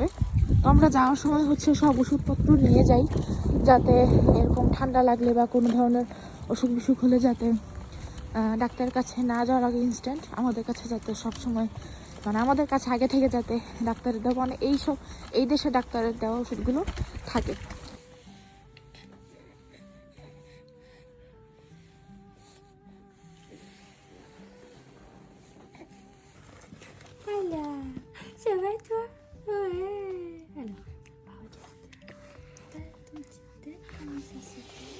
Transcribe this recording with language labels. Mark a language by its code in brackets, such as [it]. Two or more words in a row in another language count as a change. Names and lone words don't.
[bn] তো আমরা যাওয়ার সময় হচ্ছে সব ওষুধপত্র নিয়ে যাই, যাতে এরকম ঠান্ডা লাগলে বা কোনো ধরনের অসুখ বিসুখ হলে যাতে ডাক্তারের কাছে না যাওয়ার আগে ইনস্ট্যান্ট আমাদের কাছে যাতে সবসময় মানে আমাদের কাছে আগে থেকে যাতে ডাক্তারের দেওয়া মানে এই দেশে ডাক্তারের দেওয়া ওষুধগুলো থাকে। [fr] Voilà. Ça va toi? Ouais. Alors, regarde. T'as ton petit tête, comment ça se fait?